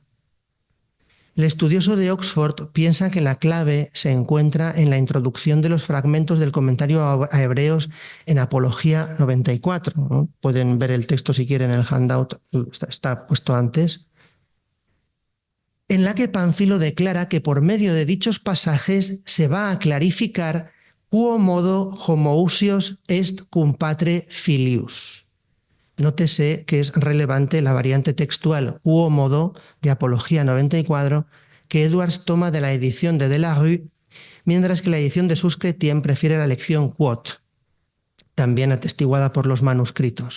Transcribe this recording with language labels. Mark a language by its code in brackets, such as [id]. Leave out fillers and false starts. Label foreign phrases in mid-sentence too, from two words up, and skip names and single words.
[es] El estudioso de Oxford piensa que la clave se encuentra en la introducción de los fragmentos del comentario a Hebreos en Apología 94. ¿No? Pueden ver el texto si quieren en el handout, está puesto antes. En la que Pánfilo declara que por medio de dichos pasajes se va a clarificar [la] quo modo homoousios est cum patre filius. [es] Nótese que es relevante la variante textual [la] quo modo [es] de Apología 94 que Edwards toma de la edición de Delarue, mientras que la edición de Suscretien prefiere la lección quod, también atestiguada por los manuscritos.